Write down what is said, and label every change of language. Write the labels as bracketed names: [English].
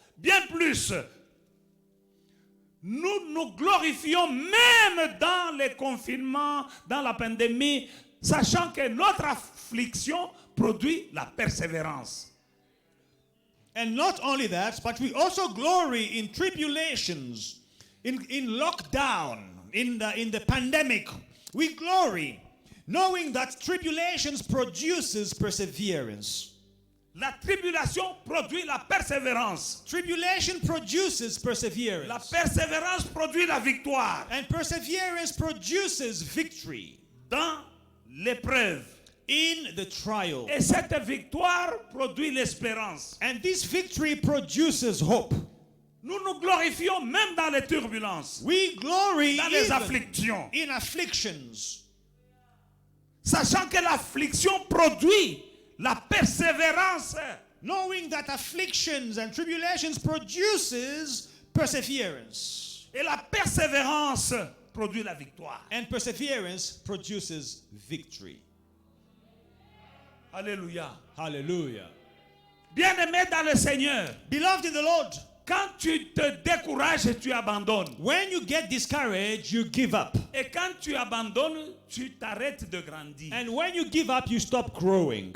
[French] Bien plus, nous nous glorifions même dans les confinements, dans la pandémie, sachant que notre affliction produit la persévérance. [English] And not only that, but we also glory in tribulations, in lockdown, in the pandemic. We glory, knowing that tribulations produces perseverance. [French] La tribulation produit la persévérance. [English] Tribulation produces [French] La [English] perseverance. [French] persévérance produit la victoire. [English] And perseverance produces victory [French] Dans l'épreuve. [English] in the trial. [French] Et cette victoire produit l'espérance. [English] And this victory produces hope. [French] Nous nous glorifions même dans les turbulences, [English] We glory [French] dans les [English] even [French] afflictions, [English] in afflictions, [French] sachant que l'affliction produit la persévérance. [English] knowing that afflictions and tribulations produces perseverance. [French] Et la persévérance produit la victoire. [English] And perseverance produces victory. [French] Alléluia. [English] Hallelujah. [French] Bien-aimé dans le Seigneur, [English] Beloved in the Lord, [French] quand tu te décourages, tu abandonnes. [English] when you get discouraged, you give up. [French] Et quand tu abandonnes, tu t'arrêtes de grandir. [English] And when you give up, you stop growing.